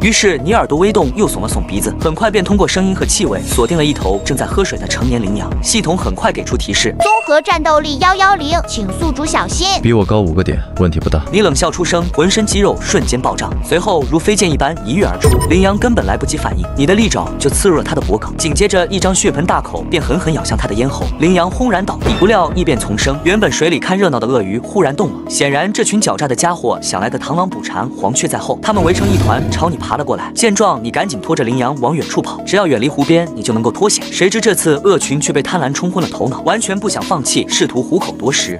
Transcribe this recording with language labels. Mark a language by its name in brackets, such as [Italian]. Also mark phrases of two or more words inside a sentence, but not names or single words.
[Chinese] 於是你耳朵微動，又聳了聳鼻子，很快便通過聲音和氣味鎖定了一頭正在喝水的成年羚羊。系統很快給出提示： 綜合戰鬥力110，請宿主小心。比我高5個點，問題不大。你冷笑出聲，渾身肌肉瞬間暴漲，隨後如飛劍一般一躍而出。羚羊根本來不及反應，你的利爪就刺入了它的脖颈，緊接着一張血盆大口便狠狠咬向它的咽喉。羚羊轟然倒地，不料异變叢生，原本水裡看熱鬧的鱷魚忽然動了。顯然這群狡詐的家伙想來個螳螂捕蟬，黃雀在後。他們圍成一團朝你爬了過來。見狀，你趕緊拖着羚羊往遠處跑，只要遠離湖邊，你就能夠脫險。誰知這次鱷群卻被貪婪沖昏了頭腦，完全不想放棄，試圖虎口奪食。